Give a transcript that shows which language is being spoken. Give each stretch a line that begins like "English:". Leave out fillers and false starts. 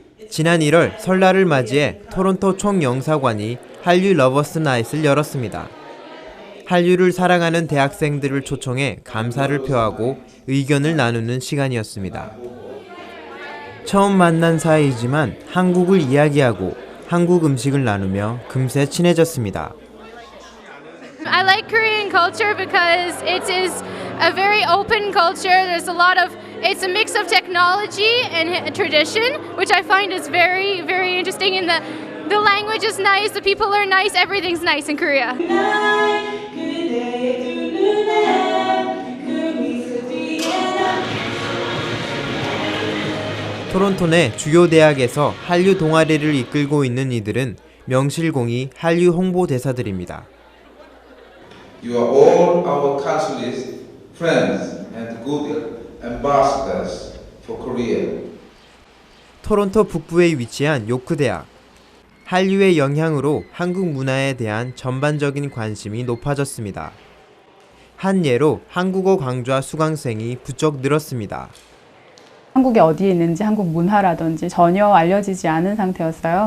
Korean: 지난 1월 설날을 맞이해 토론토 총영사관이 한류 러버스 나잇을 열었습니다. 한류를 사랑하는 대학생들을 초청해 감사를 표하고 의견을 나누는 시간이었습니다. 처음 만난 사이이지만 한국을 이야기하고 한국 음식을 나누며 금세 친해졌습니다.
English: I like Korean culture because it is a very open culture. There's a lot of, it's a mix of technology and tradition, which I find is very, very interesting. And the language is nice, the people are nice, everything's nice in Korea.
Korean: 토론토 내 주요 대학에서 한류 동아리를 이끌고 있는 이들은 명실공히 한류 홍보대사들입니다.
English: You are all our country's friends and good ambassadors for Korea.
Korean: 토론토 북부에 위치한 요크 대학. 한류의 영향으로 한국 문화에 대한 전반적인 관심이 높아졌습니다. 한 예로 한국어 강좌 수강생이 부쩍 늘었습니다. 한국이 어디에 있는지 한국 문화라든지 전혀 알려지지 않은 상태였어요.